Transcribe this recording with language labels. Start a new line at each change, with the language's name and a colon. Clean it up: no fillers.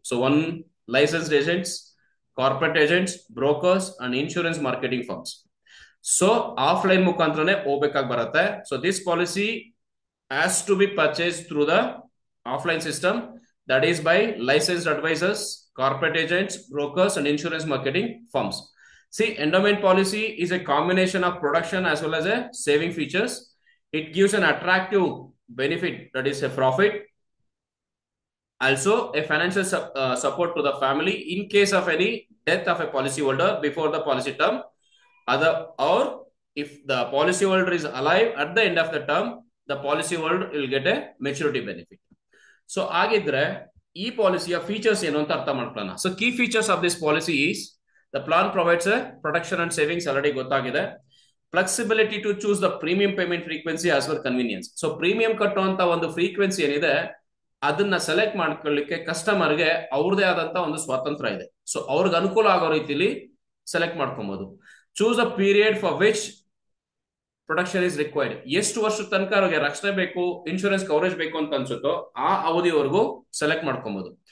English: So one licensed agents, corporate agents, brokers and insurance marketing firms.
Kannada: So offline ಮುಖಾಂತರನೇ ಹೋಗ್ಬೇಕಾಗಿ ಬರುತ್ತೆ.
English: So this policy has to be purchase through the offline system, that is by licensed advisers, corporate agents, brokers and insurance marketing firms. See, endowment policy is a combination of production as well as a saving features. It gives an attractive benefit, that is a profit. Also, a financial support to the family in case of any death of a policy holder before the policy term. Or if the policy holder is alive at the end of the term, the policy holder will get a maturity benefit.
Kannada: So, agidre, ee policy features ಏನು ಅಂತ ಅರ್ಥ ಮಾಡ್ಕೊಳ್ಳೋಣ.
English: So, key features of this policy is the plan provides a protection and savings already
Kannada: ಗೊತ್ತಾಗಿದೆ.
English: Flexibility to choose the premium payment frequency as per convenience.
Kannada: So premium ಕಟ್ಟುವಂತ ಒಂದು frequency ಏನಿದೆ ಅದನ್ನ select ಮಾಡ್ಕೊಳ್ಳಿಕ್ಕೆ ಕಸ್ಟಮರ್ಗೆ ಅವ್ರದೇ ಆದಂತ ಒಂದು ಸ್ವಾತಂತ್ರ್ಯ ಇದೆ. ಸೊ ಅವ್ರಿಗೆ ಅನುಕೂಲ ಆಗೋ ರೀತಿಲಿ ಸೆಲೆಕ್ಟ್ ಮಾಡ್ಕೊಬಹುದು.
English: Choose a period for which protection is required.
Kannada: ಎಷ್ಟು ವರ್ಷದ ತನಕ ಅವ್ರಿಗೆ ರಕ್ಷಣೆ ಬೇಕು, ಇನ್ಶೂರೆನ್ಸ್ ಕವರೇಜ್ ಬೇಕು ಅಂತ ಅನ್ಸುತ್ತೋ ಆ ಅವಧಿವರೆಗೂ ಸೆಲೆಕ್ಟ್ ಮಾಡ್ಕೊಬಹುದು.